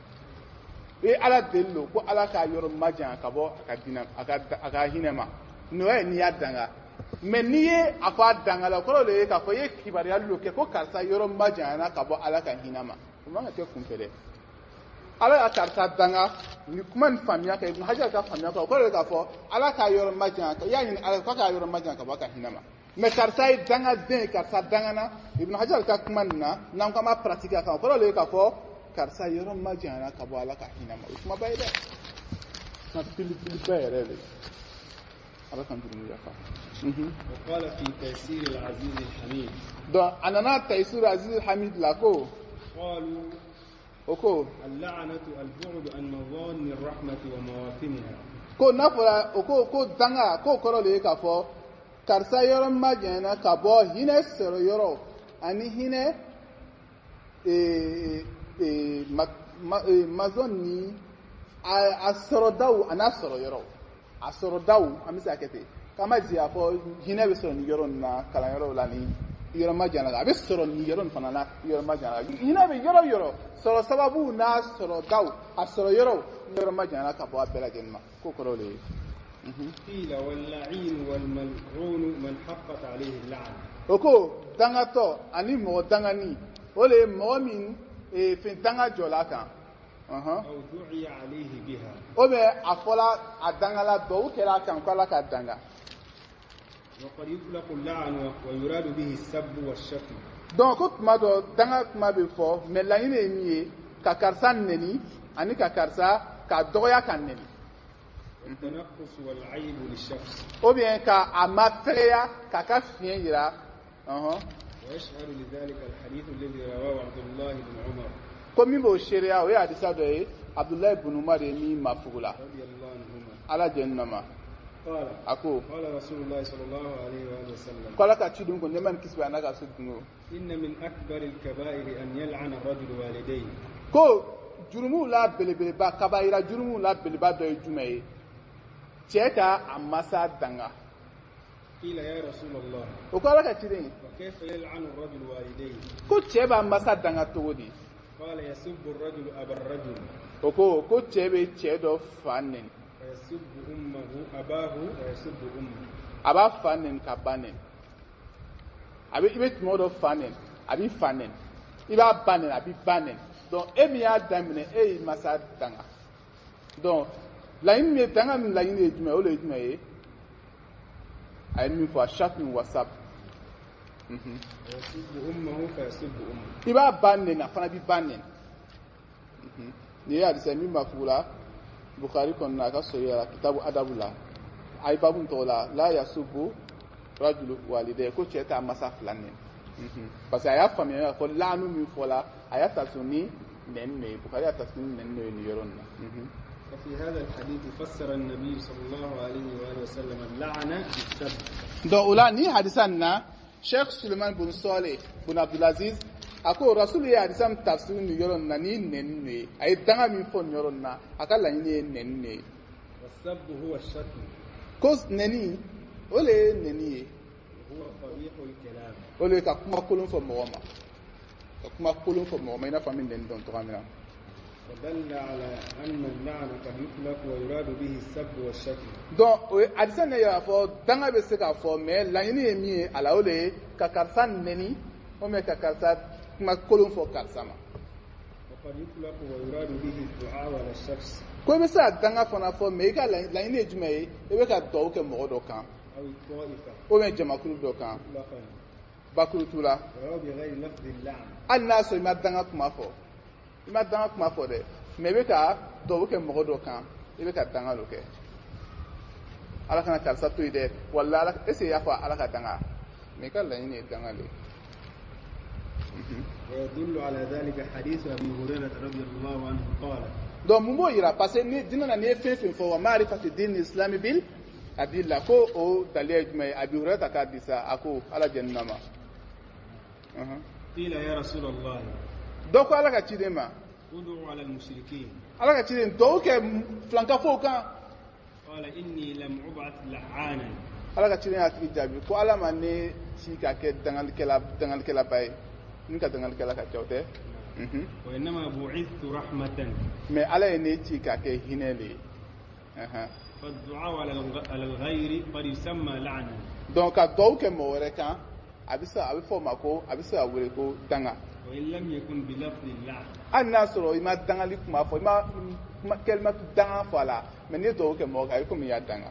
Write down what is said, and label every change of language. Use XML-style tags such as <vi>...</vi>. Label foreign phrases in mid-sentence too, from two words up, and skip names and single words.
<bm>i ala deli lo ko ala ka yɔrɔ majan ka bɔ a ka hinɛ ma n'o ye n'i y'a danga mais n'i ye a fɔ a danga la o kɔrɔ le ye k'a fɔ i ye kibaruyali lo kɛ ko karisa yɔrɔ majanyana ka bɔ ala ka hinɛ ma o man ka kɛ kunfɛ dɛ. ala y'a karisa danga ni kuma nin faamuya kɛ ibn hajar ka faamuya kɛ o kɔrɔ le k'a fɔ ala ka yɔrɔ majan i y'a ɲini ala k'a ka yɔrɔ majan ka bɔ a ka hinɛ ma mais karisa ye danga den karisa dangana ibn hajar ka kuma nin na n'an ko an b'a pratiquer a kan o kɔrɔ le ye k'a fɔ karisa yɔrɔ majanyana ka bɔ ala ka hinɛ ma o kuma ba ye dɛ. kuma belebeleba yɛrɛ de ala kan duuru yafa.</bm> <ar>وقال في تيسير العزيز الحميد.</ar> <bm>donc a nana tayisir aziz hamid la ko.</bm> <ar>قالوا.</ar> <bm>o ko.</bm> <ar>اللعنة البعد عن مظان الرحمة ومواطنها.</ar> <bm>ko n'a fɔra o ko danga k'o kɔrɔ le ye k'a fɔ karisa yɔrɔ majanyana ka bɔ hinɛ sɔrɔ yɔrɔ ani hinɛ mazɔn ni a sɔrɔdaw a n'a sɔrɔ yɔrɔ a sɔrɔdaw an bɛ se ka kɛ ten k'an ma jigin a fɔ hinɛ bɛ sɔrɔ nin yɔrɔ nin na kalanyɔrɔw la ni yɔrɔ majanyana a bɛ sɔrɔ nin yɔrɔ nin fana na yɔrɔ majanyana hinɛ bɛ yɔrɔ yɔrɔ sɔrɔ sababu n'a sɔrɔdaw a sɔrɔ yɔrɔ majanyana ka bɔ a bɛɛ lajɛlen ma k'o kɔrɔ le ye.</bm> <ar>قيل واللعين والملعون من حقت عليه اللعنة.</ar> <bm>o ko dangatɔ ani mɔgɔ dangani o le ye mɔgɔ min fɛn danga jɔla kan.</bm> <ar>أو دعي عليه بها.</ar> <bm>o bɛ a fɔla a dangala dɔw kɛra a kan ko ala ka danga.</bm> <ar>وقد يطلق اللعن ويراد به السب والشتم.</ar> <bm>donc ko tuma dɔ danga kuma bɛ fɔ mais laɲini ye min ye ka karisa neni ani ka karisa ka dɔgɔya ka neni</bm> <ar>والتنقص والعيب للشخص</ar> <fr>ou bien</fr> <bm>ka a mafɛgɛya ka ka fiɲɛ yira</bm> <ar>ويشهد لذلك الحديث الذي رواه عبد الله بن عمر</ar> <bm>ko min b'o seereya o ye hadisa dɔ ye abdulayi bun umar ye min mafugula</bm> <ar>رضي الله عنهما</ar> <bm>ala jɛnnama</bm> <ar>قال</ar> <bm>a ko</bm> <ar>قال رسول الله صلى الله عليه وآله وسلم</ar> <bm>ko ala ka cidun ko ne man kisi ana ka so dungo</bm> <ar>إن من أكبر الكبائر أن يلعن الرجل والديه</ar> <bm>ko jurumuw la belebeleba kabayira jurumuw la beleba dɔ ye jumɛn ye cɛ ka a masa danga</bm> <ar>قيل يا رسول الله</ar> <bm>o ko ala ka ciden</bm> <ar>وكيف يلعن الرجل والديه</ar> <bm>ko cɛ b'a masa danga cogo di</bm> <ar>قال يسب الرجل أبا الرجل</ar> <bm>o ko cɛ bɛ cɛ dɔ fa neni</bm> <ar>ويسب أمه أباه ويسب أمه</ar> <bm>a b'a fa neni ka ba neni i bɛ tuma dɔ fa neni a b'i fa neni i b'a ba neni a b'i ba neni donc e min y'a daminɛ e y'i masa danga donc laɲini min ye danga min laɲini ye jumɛn o de ye jumɛn ye a ye min fɔ</bm> <ar>شتم وسب ويسب أمه فيسب أمه</ar> <bm>i b'a ba neni a fana b'i ba neni nin ye hadisa min b'a fugu la Bukhari kɔnɔna a ka sɔrɔ la kitabu adabu la a ye babu tɔgɔ la</bm> <ar>يسب الرجل والديه</ar> <bm>ko cɛ t'a masa fila neni</bm> <fr>parce que</fr> <bm>a y'a faamuya ko laanu min fɔla a y'a ta so ni nɛni de ye Bukhari y'a ta so ni nɛni de ye nin yɔrɔ nin na</bm> <ar>وفي هذا الحديث فسر النبي صلى الله عليه وآله وسلم اللعنة بالسب</ar> <bm>donc o la ni hadisa nin na Sheikh Suleiman bin Saleh bin Abdulaziz a ko rasul ye hadisa min tafsir nin yɔrɔ nin na ni nɛni de ye a ye danga min fɔ nin yɔrɔ nin na a ka laɲini ye nɛni de ye</bm> <ar>والسب هو الشتم</ar> <bm>ko nɛni o le ye nɛni ye</bm> <ar>وهو قبيح الكلام</ar> <bm>o le ye ka kuma kolon fɔ mɔgɔ ma ka kuma kolon fɔ mɔgɔ ma i n'a fɔ min nɛni dɔn cogoya min na</bm> <ar>ودل على أن اللعن قد يطلق ويراد به السب والشتم</ar> <bm>donc o ye hadisa ne y'a fɔ danga bɛ se k'a fɔ mais laɲini ye min ye a la o le ye ka karisa nɛni</bm> <fr>ou bien</fr> <bm>ka karisa kuma kolon fɔ karisa ma</bm> <ar>وقد يطلق ويراد به الدعاء على الشخص</ar> <bm>ko i bɛ se ka danga fana fɔ mais i ka laɲini ye jumɛn ye i bɛ ka dugawu kɛ mɔgɔ dɔ kan</bm> <ar>أو الطائفة</ar> <fr>ou bien</fr> <bm>jamakulu dɔ kan</bm> <ar>مطلقا</ar> <bm>bakuru t'u la</bm> <ar>ولو بغير لفظ اللعن</ar> <bm>hali n'a sɔrɔ i ma danga kuma fɔ i ma danga kuma fɔ dɛ mais i bɛ ka dugawu kɛ mɔgɔ dɔ kan i bɛ ka danga dɔ kɛ ala kana karisa to yen dɛ wala ala</bm> <fr>est ce que</fr> <bm>i y'a fɔ ala ka danga mais i ka laɲini ye danga de ye</bm> <ar>ويدل على ذلك حديث أبي هريرة رضي الله عنه قال</ar> <bm>donc mun b'o yira</bm> <fr>parce que</fr> <bm>ni dinɛ na n'i ye fɛn fɛn fɔ wa ma'rifati din islami bil adilla ko o daliya ye jumɛn ye abi hurayra k'a di sa a ko ala jɛnina ma</bm> <ar>قيل يا رسول الله</ar> <bm>dɔ ko ala ka ciden ma</bm> <ar>ادعوا على المشركين</ar> <bm>ala ka ciden dɔw kɛ filankafow kan</bm> <ar>قال إني لم أبعث لعانا</ar> <bm>ala ka ciden y'a tigi jaabi ko ala ma ne ci ka kɛ dangalikɛlaba ye ni ka dangalikɛla ka ca o tɛ</bm> <ar>وإنما بعثت رحمة</ar> <bm>mais ala ye ne ci ka kɛ hinɛ de ye</bm> <ar>فالدعاء على الغير قد يسمى لعنا</ar> <bm>donc ka dɔw kɛ mɔgɔ wɛrɛ kan a bɛ fɔ o ma ko a bɛ se ka wele ko danga</bm> <ar>وإن لم يكن بلفظ اللعن</ar> <bm>hali n'a sɔrɔ i ma dangali kuma fɔ i ma kɛlimatu danga fɔ a la mais n'i ye dugawu kɛ mɔgɔ kan i komi i y'a danga</bm>